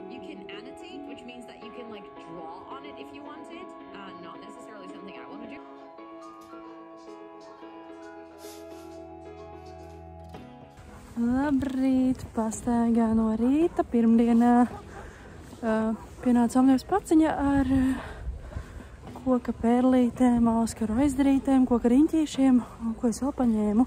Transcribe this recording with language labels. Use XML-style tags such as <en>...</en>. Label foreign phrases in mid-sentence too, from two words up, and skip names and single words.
<en>can annotate, which means that you can like draw on it if you wanted, not necessarily something I want to do.</en> <lv>Labrīt, pastaigā no rīta, pirmdienā pienāca Omnības paciņa ar koka pērlītēm, auskaru aizdarītēm, koka riņķīšiem, ko es vēl paņēmu.</lv>